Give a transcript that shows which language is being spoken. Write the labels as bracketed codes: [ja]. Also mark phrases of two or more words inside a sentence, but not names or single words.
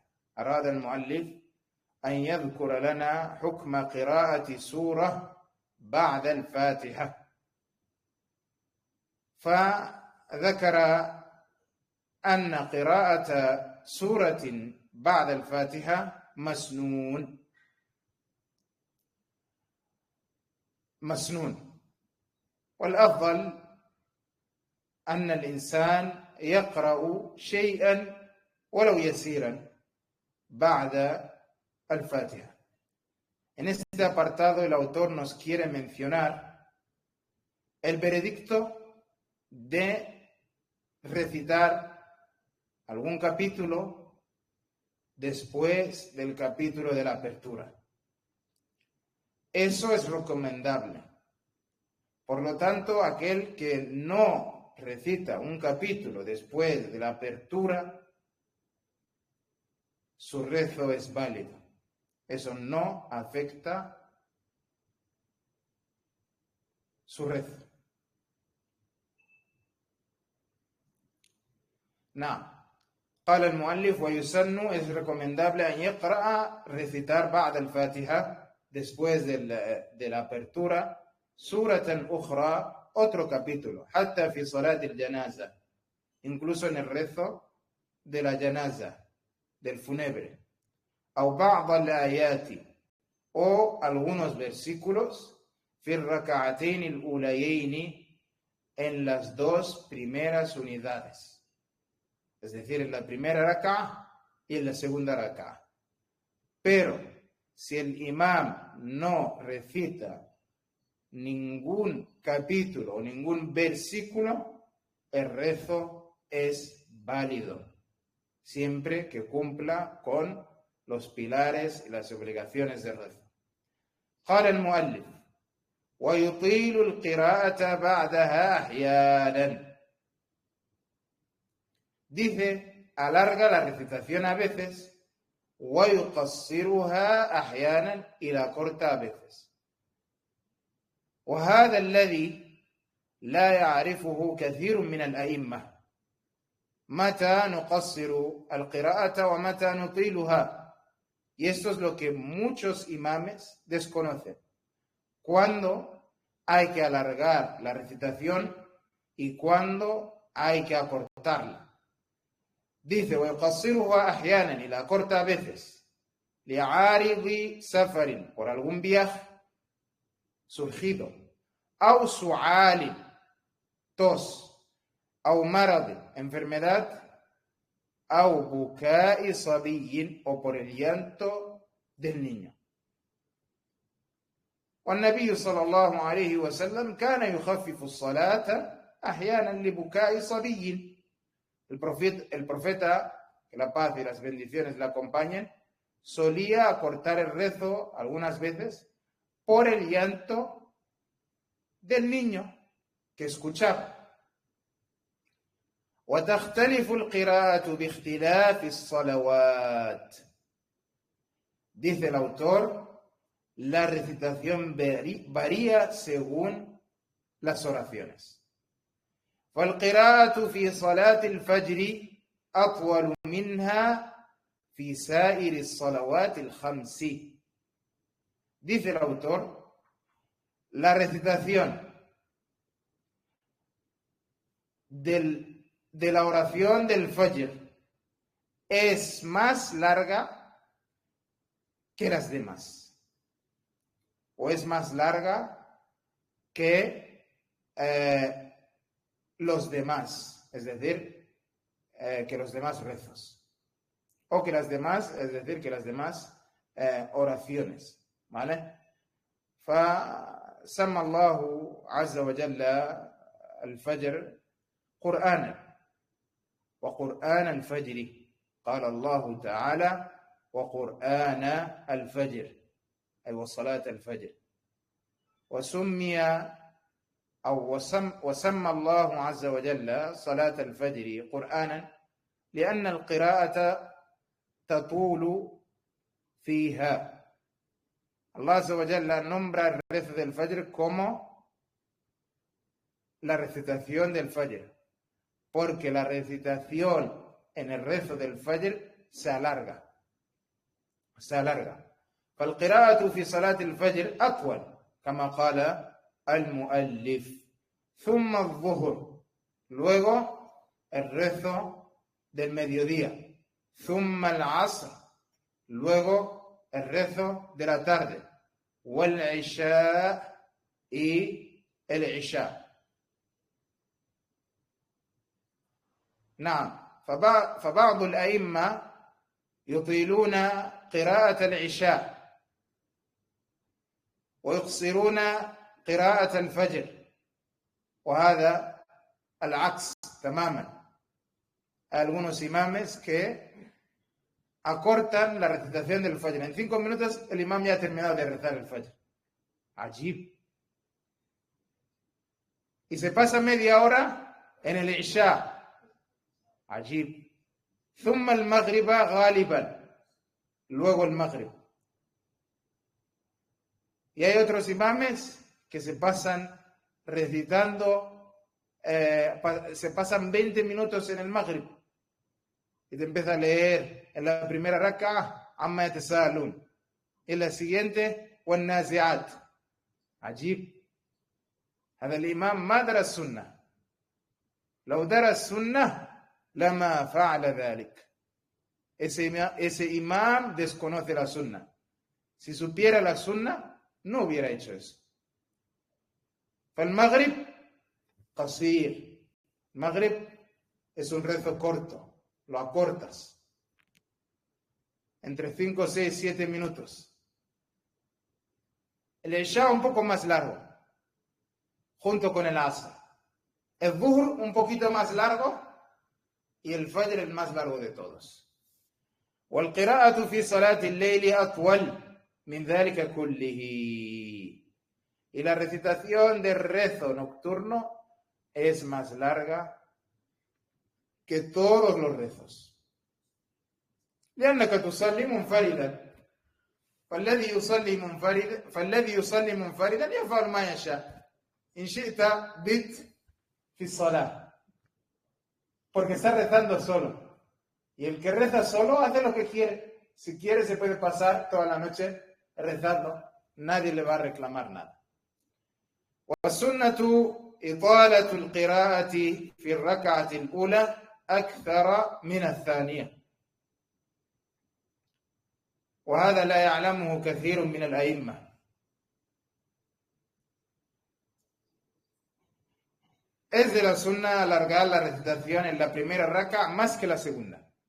[ar] أراد المؤلف أن يذكر لنا حكم قراءة سورة بعد الفاتحة، فذكر أن قراءة سورة بعد الفاتحة مسنون. والأفضل أن الإنسان يقرأ شيئا ولو يسيرا بعد الفاتحة. [es] En este apartado el autor nos quiere mencionar el veredicto de recitar algún capítulo después del capítulo de la apertura. Eso es recomendable. Por lo tanto, aquel que no recita un capítulo después de la apertura, su rezo es válido. Eso no afecta su rezo. [ar] قال المؤلف ويسن [es] es recomendable [ar] أن يقرأ recitar بعد الفاتحة después [es] de la apertura [ar] سورة أخرى [es] otro capítulo [ar] حتى في صلاة الجنازة [es] incluso en el rezo de la janaza del fúnebre [ar] أو بعض الآيات [es] o algunos versículos [ar] في الركعتين الأوليين [es] en las dos primeras unidades. Es decir, en la primera rak'a y en la segunda rak'a. Pero si el imam no recita ningún capítulo o ningún versículo, el rezo es válido, siempre que cumpla con los pilares y las obligaciones del rezo. [ar] قال المؤلف ويطيل القراءة بعدها أحيانا. [es] Dice, alarga la recitación a veces, [ar] ويقصرها أحيانا, [es] y la corta a veces. [ar] وهذا الذي لا يعرفه كثير من الأئمة متى نقصر القراءة ومتى نطيلها. [es] Y esto es lo que muchos imames desconocen. Cuándo hay que alargar la recitación y cuándo hay que acortarla. Dice, [ar] ويقصرها أحيانا, [es] y la corta a veces, [ar] لعارض سفر, [es] por algún viaje surgido, [ar] أو سعال, tos, أو مرض, enfermedad, أو بكاء صبي, [es] o por el llanto del niño. [ar] والنبي صلى الله عليه وسلم كان يخفف الصلاة أحيانا لبكاء صبي. [es] El profeta, que la paz y las bendiciones le acompañen, solía acortar el rezo algunas veces por el llanto del niño que escuchaba. [ar] وتختلف القراءة باختلاف الصلوات. [es] Dice el autor, la recitación varía según las oraciones. [ar] والقراءة في صلاة الفجر أطول منها في سائر الصلوات الخمس. [es] Dice el autor, la recitación de la oración del Fajr es más larga que las demás, o es más larga que los demás, es decir, que los demás rezos, o que las demás, es decir, que las demás oraciones, ¿vale? [ar] فسمى الله عز وجل الفجر قرآنا وقرآن الفجر. قال الله تعالى وقرآن الفجر أي وصلاة الفجر. وسمى الله عز وجل صلاة الفجر قرآنا لأن القراءة تطول فيها. الله عز وجل [es] nombra el rezo del Fajr como la recitación del Fajr, porque la recitación en el rezo del Fajr se alarga. [ar] فالقراءة في صلاة الفجر أطول كما قال المؤلف. ثم الظهر, [es] luego el rezo del mediodía. [ar] ثم العصر, [es] luego el rezo de la tarde. والعشاء, y el Isha. [ar] نعم. فبعض الأئمة يطيلون قراءة العشاء ويقصرون قراءة الفجر, وهذا العكس تماما. [es] Algunos imames que acortan la recitación del Fajr. En 5 minutos el imam ya ha terminado de rezar el Fajr. Ajib. Y se pasa media hora en el Isha. [ar] Ajib. ثم المغرب غالبا. [es] Luego el Maghrib. Y hay otros imames que se pasan recitando, se pasan 20 minutos en el Maghrib. Y te empieza a leer en la primera raka, [ar] عم يتساءلون. [es] En la siguiente, [ar] والنازعات. عجيب. هذا الإمام ما درى السنة. لو درى السنة لما فعل ذلك. [es] Ese imam desconoce la sunna. Si supiera la sunna, no hubiera hecho eso. [ar] فالمغرب قصير. [es] Maghrib es un rezo corto, lo acortas. Entre 5, 6, 7 minutos. El Isha un poco más largo, junto con el Asr. El Dhuhr un poquito más largo y el Fajr el más largo de todos. [ar] والقراءة في صلاة الليل أطول من ذلك كله. [es] Y la recitación del rezo nocturno es más larga que todos los rezos. [ar] لأنك تصلي منفردا فالذي يصلي منفردا يفعل ما يشاء إن شئت بت في الصلاة, [es] porque está rezando solo. Y el que reza solo hace lo que quiere. Si quiere se puede pasar toda la noche rezando. Nadie le va a reclamar nada. [ar] والسنة إطالة القراءة في الركعة الأولى أكثر من الثانية. وهذا لا يعلمه كثير من الأئمة. [es] Es de la sunna alargar la recitación en la primera raka más que la segunda.